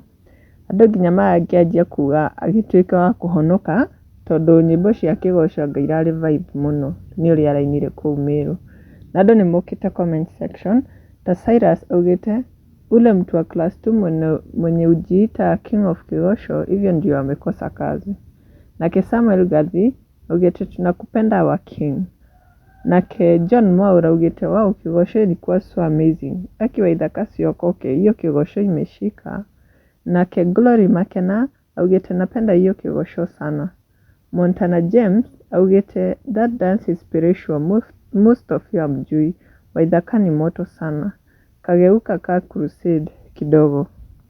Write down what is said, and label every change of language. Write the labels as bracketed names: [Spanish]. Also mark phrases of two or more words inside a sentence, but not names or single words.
[Kikuyu] Andũ nginya marangĩanjia kuga agĩtuĩka wa kũhonoka tondũ nyĩmbo cia kĩgoco anga irarĩ vibe mũno nĩ ũrĩa arainire kũu Meru. Na andũ nĩmokĩte [English] comment section [Kikuyu] ta Cyrus augĩte [Swahili] ule mtu wa class 2 mwenye ujiita [English] king of [Swahili] kigosho hivyo ndio amekosa kazi. [Kikuyu] Nake Samuel Gathi augĩte [Swahili] tunakupenda wa king. [Kikuyu] Nake John Mwaura augĩte wow [Swahili] kigosho ilikuwa [English] so amazing. [Swahili] Akiwaidha Kasiokoke hiyo kigosho imeshika. [Kikuyu] Nake Glory Makena augĩte [Swahili] napenda hiyo kigosho sana. [English] Montana James augĩte that dance is spiritual, most of you [Swahili] hamjui, Waithaka ni moto sana. Kageuka ka crusade kidogo.